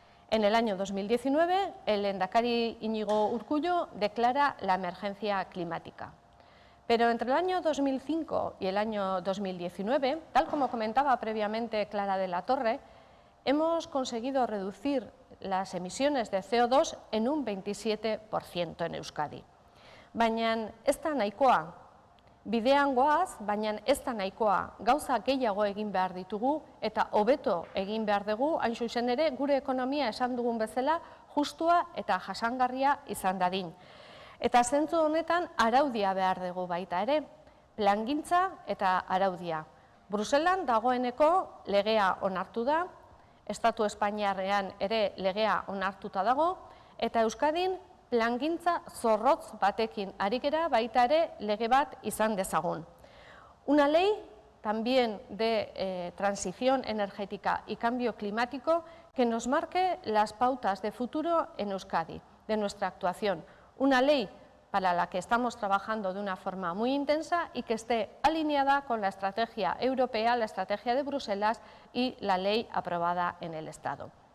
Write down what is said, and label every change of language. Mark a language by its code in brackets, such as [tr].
[es] En el año 2019, el lehendakari Íñigo Urkullu declara la emergencia climática. Pero entre el año 2005 y el año 2019, tal como comentaba previamente Clara de la Torre, hemos conseguido reducir las emisiones de CO2 en un 27% en Euskadi. [eu] Baina ez da nahikoa, bidean goaz, baina ez da nahikoa, gauza gehiago egin behar ditugu eta hobeto egin behar dugu, hain zuzen ere gure ekonomia esan dugun bezala justua eta jasangarria izan dadin. Eta zentzu honetan araudia behar dugu baita ere, plangintza eta araudia. Bruselan dagoeneko legea onartu da, Estatu Espainiarrean ere legea onartuta dago, eta Euskadin plangintza zorrotz batekin ari gera baita ere lege bat izan dezagun. [es] Una ley también de transición energética y cambio climático que nos marque las pautas de futuro en Euskadi, de nuestra actuación. Una ley para la que estamos trabajando de una forma muy intensa y que esté alineada con la estrategia europea, la estrategia de Bruselas y la ley aprobada en el Estado.